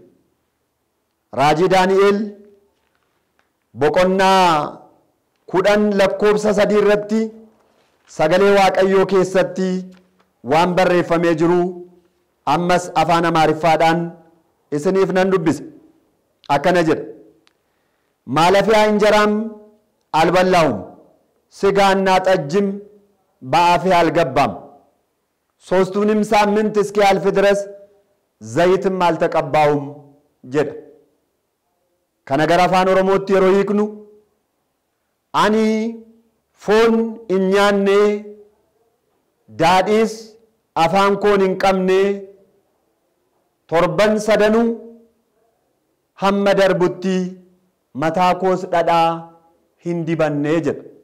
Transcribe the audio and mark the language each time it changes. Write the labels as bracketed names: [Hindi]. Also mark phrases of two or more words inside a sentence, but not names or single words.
[Oromo] Raajii Daani'eel boqonnaa 10 lakkoofsa 3 irratti sagalee Waaqayyoo keessatti waan barreeffamee jiru ammas afaan Amaariffaadhaan isiniif nan dubbisa. Akkana jedha. [Amharic] ማለፊያ እንጀራም አልበላውም ስጋና ጠጅም በአፌ አልገባም ሶስቱንም ሳምንት እስኪያልፍ ድረስ ዘይትም አልተቀባውም jedha. [Oromo] kana gara afaan Oromootti yeroo hiiknu ani foon hin nyaanne daadhiis afaan koon hin qabne torban sadanuu hamma darbutti mataa koos dhadhaa hin dibanne jedha.